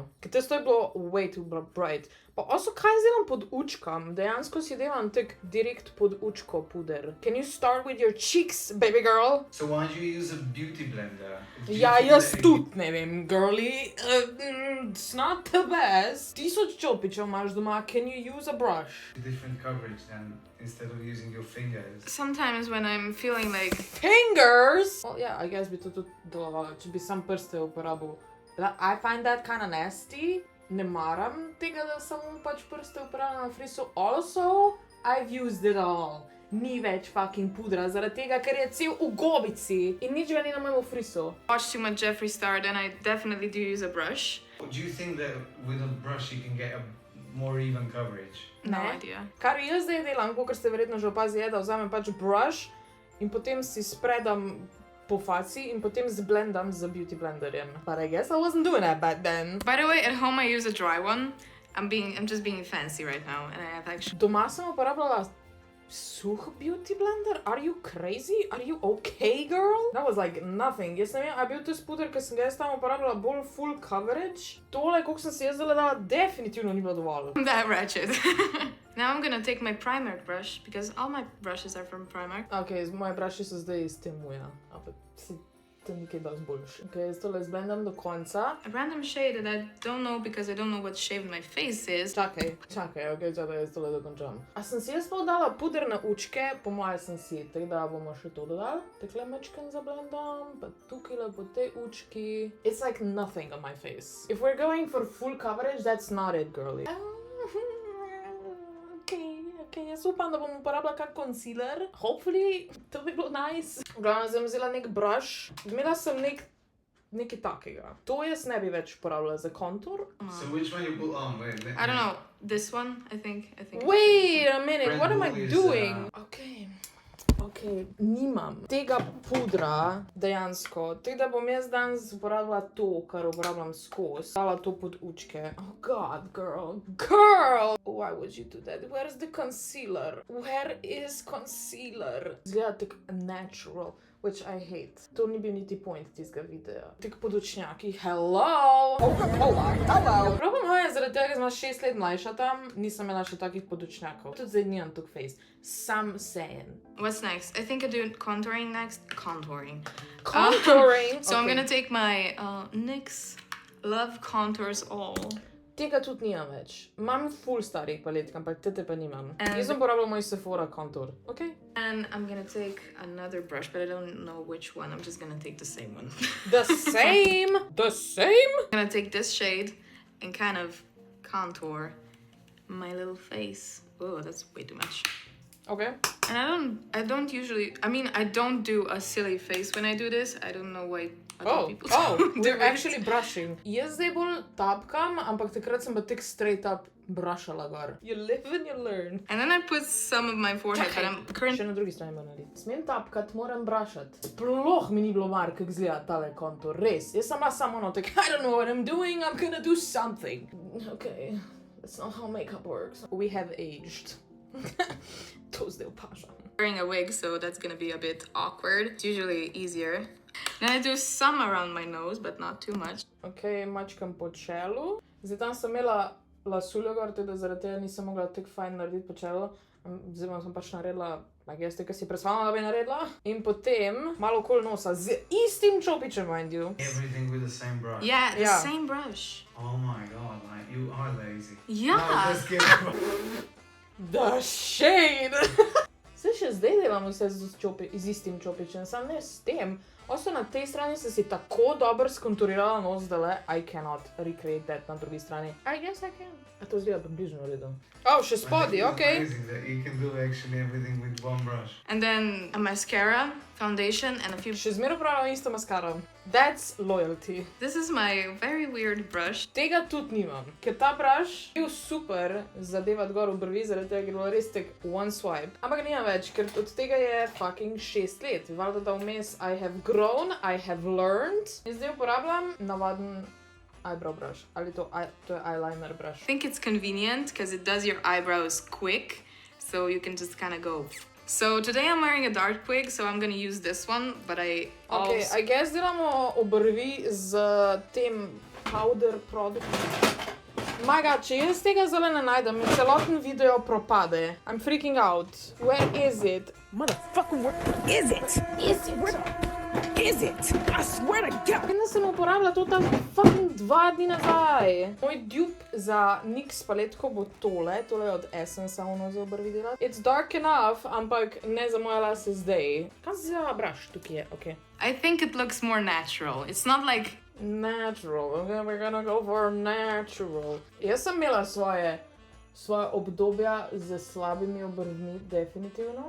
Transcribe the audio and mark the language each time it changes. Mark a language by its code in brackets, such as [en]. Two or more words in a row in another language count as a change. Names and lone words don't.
[sl] Ker tisto je bilo way too bright. Pa also, kaj jaz delam pod učkam? Dejansko si delam tak direkt pod učko puder. [en] Can you start with your cheeks, baby girl? So why do you use a beauty blender? Do you [sl] Ja, [en] think [sl] jaz [en] that [sl] tudi ne vem, [en] girly. It's not the best. [sl] 1000 čopičev imaš doma, [en] can you use a brush? different coverage than instead of using your fingers? Sometimes when I'm feeling like Fingers! Well, yeah, I guess [sl] bi to tudi delovalo, če bi sam prste uporabil. [en] But I find that kind of nasty. [sl] Ne maram tega, da samo pač prste uporabljam na frisu. [en] Also, I've used it all. [sl] Ni več [en] fucking pudra, [sl] zaradi tega, ker je cel v gobici in nič ga ni na mojemu frisu. [en] watch too much Jeffree Star, then I definitely do use a brush. Do you think that with a brush you can get a more even coverage? No [sl] Ne. [en] idea. [sl] Kar jaz zdaj delam, kot ste verjetno že opazili, je, da vzamem pač brush in potem si spredam po faci in potem zblendam z [en] beauty blenderjem. But I guess I wasn't doing that back then. By the way, at home I use a dry one. I'm just being fancy right now, and I have actually. [sl] Doma sem uporabljala suh [en] beauty blender? Are you crazy? Are you okay, girl? That was like nothing. [sl] Jaz ne vem, a je bil to puder, ki sem ga jaz tam uporabljala bolj [en] full coverage? [sl] Tole, koliko sem si jaz zdaj dala, definitivno ni bilo dovolj. [en] That ratchet. Now I'm gonna take my Primark brush because all my brushes are from Primark. [sl] Ok, moje braši so zdaj iz Temuja, ampak to ni kaj dosti boljše. Ok, jaz tole zblendam do konca. [en] A random shade that I don't know because I don't know what shade my face is. [sl] Čakaj, ok, čakaj, jaz tole dokončam. A sem si jaz pa dala puder na učke? Po moje sem si, tako da bomo še to dodali. Takle mečken zablendam, pa tukaj po tej učki. [en] It's like nothing on my face. If we're going for full coverage, that's not it, girly. Okay. [sl] in jaz upam, da bom uporabila kak concealer. Hopefully, to bi bilo nice. V glavnem sem vzela nek brush. Imela sem nekaj takega. To jaz ne bi več uporabljala za kontur. [en] So which one you put on? Wait, I don't know. This one, I think. Wait a minute, Brand what am I Wool is, doing? [sl] Okay, nimam tega pudra dejansko. Tako da bom jaz danes uporabila to, kar uporabljam skozi. Dala to pod učke. [en] Oh god, girl. Why would you do that? Where is the concealer? Where is concealer? [sl] Zgleda tako natural. [en] Which I hate. [sl] To ni bil niti point tistega videa. Tik podočnjaki. Hello! Problem je, zaradi tega, ker sem 6 let mlajša tam, nisem imela še takih podočnjakov. Tudi zdaj nimam tuk face. Sam saying. [en] What's next? I think I do contouring next. Contouring. Okay. So I'm gonna take my NYX Love Contours All. [sl] Tega tudi nimam več. Imam full starih paletk, ampak tete pa nimam. [en] And- [sl] Jaz sem uporabljala moj Sephora kontur. [en] Okay? And I'm gonna take another brush, but I don't know which one. I'm just gonna take the same one. The same? The same? I'm gonna take this shade and kind of contour my little face. Oh, that's way too much. Okay. And I don't usually, I mean, I don't do a silly face when I do this. I don't know why other people do we're it. actually brushing. [sl] Jaz zdaj bolj tapkam, ampak takrat sem pa tik [en] straight up [sl] brušala gor. [en] You live and you learn. And then I put some of my forehead, but I'm currently... [sl] Še na drugi strani moram narediti. Smem tapkat, moram brašati. Sploh mi ni bilo mar, kako izgleda tale kontur. Res. Jaz sem bila samo ono, tako, [en] I don't know what I'm doing, I'm gonna do something. Okay, that's not how makeup works. We have aged. [sl] To zdaj opažam. [en] wearing a wig, so that's gonna be a bit awkward. It's usually easier. Then I do some around my nose, but not too much. [sl] Ok, mačkam po čelu. Zdaj tam sem imela lasuljo gor, teda zaradi tega nisem mogla tako fajn narediti po čelu. Zdaj sem pač naredila, jaz tega si predstavljala, da bi naredila. In potem malo okoli nosa z istim čopičem, [en] mind you. Everything with the same brush. Yeah, the Yeah. same brush. Oh my god, like you are lazy. Yeah. No, just kidding. The shade! [sl] Se še zdaj delam vse z istim čopičem, sam ne s tem. Osto na tej strani sem si tako dobro skonturirala nos, da le [en] I cannot recreate that [sl] na drugi strani. [en] I guess I can. [sl] A to zgleda približno v redu. Oh, še spodi, [en] I think it's okej. amazing that you can do actually everything with one brush. And then a mascara, foundation, and a few... [sl] Še zmeraj upravljam isto maskaro. [en] That's loyalty. This is my very weird brush. [sl] Tega tudi nimam, ker ta brush je bil super zadevati gor v brvi, zaradi tega, ker je bilo res tek [en] one swipe. [sl] Ampak nimam več, ker od tega je fucking 6 let. Valjda da vmes [en] I have grown, I have learned. [sl] In zdaj uporabljam navaden [en] eyebrow brush. [sl] Ali to je [en] eyeliner brush. I think it's convenient because it does your eyebrows quick, so you can just kind of go. So today I'm wearing a dark wig, so I'm gonna use this one, but I also... [sl] Ok, [en] I guess [sl] delamo obrvi z tem powder produktom. Maga, če jaz tega zdaj ne najdem, in celoten video propade. [en] I'm freaking out. Where is it? Motherfucker, where is it? Is it? I swear to God. [sl] Vem, da sem uporabila to tam fucking 2 dni nazaj. Moj dupe za NYX paletko bo tole je od Essence, ono za obrvi delati. [en] It's dark enough, [sl] ampak ne za moje lase zdaj. Kaj se zjava brush tukaj je? [en] Okay. I think it looks more natural. It's not like... Natural, okay, we're gonna go for natural. [sl] Jaz sem imela svoje obdobja z slabimi obrvmi, definitivno.